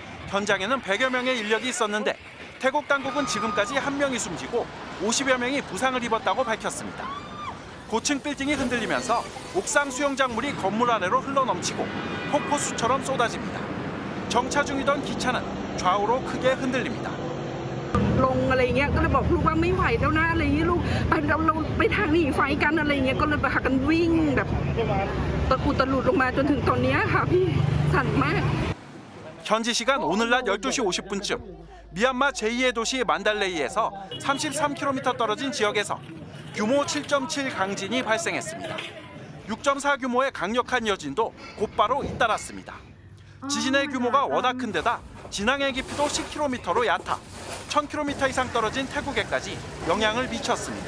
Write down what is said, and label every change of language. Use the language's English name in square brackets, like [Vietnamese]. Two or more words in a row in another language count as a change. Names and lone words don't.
[Korean] 현장에는 100여 명의 인력이 있었는데 태국 당국은 지금까지 1명이 숨지고 50여 명이 부상을 입었다고 밝혔습니다. 고층 빌딩이 흔들리면서 옥상 수영장 물이 건물 아래로 흘러넘치고 폭포수처럼 쏟아집니다. 정차 중이던 기차는 좌우로 크게 흔들립니다. [Thai] ลงอะไรเงี้ยก็เลยบอกลูกว่าไม่ไหวแล้วนะอะไรเงี้ยลูกเราไปทางหนีไฟกันอะไรเงี้ยก็เลยพากันวิ่งแบบตะกุตะลุดลงมาจนถึงตอนนี้ค่ะพี่สั่นมาก [Korean] 현지 시간 오늘 낮 12시 50분쯤 미얀마 제2의 도시 만달레이에서 33km 떨어진 지역에서 규모 7.7 강진이 발생했습니다. 6.4 규모의 강력한 여진도 곧바로 잇따랐습니다. 지진의 규모가 워낙 큰 데다 진앙의 깊이도 10km로 얕아 1000km 이상 떨어진 태국에까지 영향을 미쳤습니다.